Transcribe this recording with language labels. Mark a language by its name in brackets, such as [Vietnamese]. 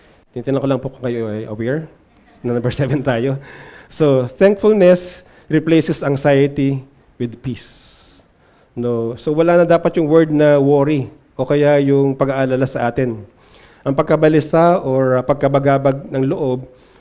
[Filipino] Tinitinan ko lang po kung kayo ay aware. Number 7 tayo. [English] So, thankfulness replaces anxiety with peace. [Filipino] No, so wala na dapat yung word na worry o kaya yung pag-aalala sa atin. Ang pagkabalisa or pagkabagabag ng loob